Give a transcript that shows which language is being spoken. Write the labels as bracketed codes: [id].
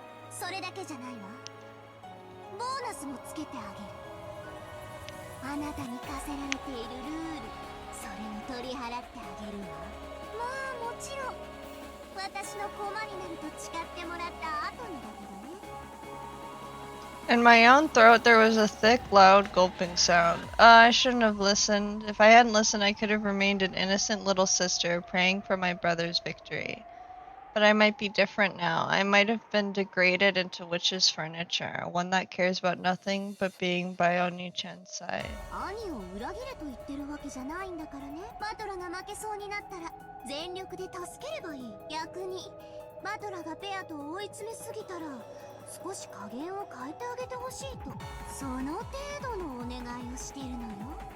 [ja] それだけじゃないわ。ボーナスもつけてあげる。あなたに課せられているルール、それを取り払ってあげるわ。まあもちろん私の駒になると誓ってもらった後にだけどね。 [en] In my own throat, there was a thick, loud, gulping sound. I shouldn't have listened. If I hadn't listened, I could have remained an innocent little sister praying for my brother's victory. But I might be different now. I might have been degraded into witch's furniture, one that cares about nothing but being by Oni-chan's side. [ja] 兄を裏切れと言ってるわけじゃないんだからね。バトラが負けそうになったら全力で助ければいい。逆にバトラがペアと追い詰めすぎたら少し加減を変えてあげてほしいと、その程度のお願いをしているのよ。